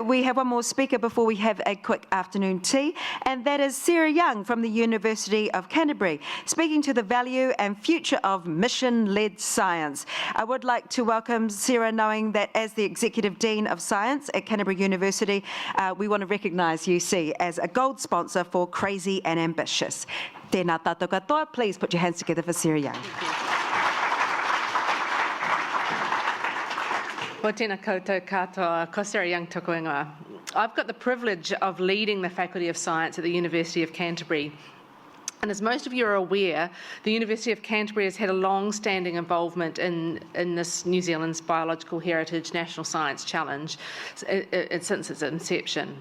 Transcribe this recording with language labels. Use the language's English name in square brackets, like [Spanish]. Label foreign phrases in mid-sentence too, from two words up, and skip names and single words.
[English] We have one more speaker before we have a quick afternoon tea, and that is Sarah Young from the University of Canterbury, speaking to the value and future of mission-led science. I would like to welcome Sarah, knowing that as the Executive Dean of Science at Canterbury University, we want to recognise UC as a gold sponsor for Crazy and Ambitious. [Māori] Tēnā tātou katoa. [English] Please put your hands together for Sarah Young. [Māori] Ko tēnā koutou katoa, ko Sarah Young tōku ingoa. [English] I've got the privilege of leading the Faculty of Science at the University of Canterbury. And as most of you are aware, the University of Canterbury has had a long-standing involvement in this New Zealand's Biological Heritage National Science Challenge since its inception.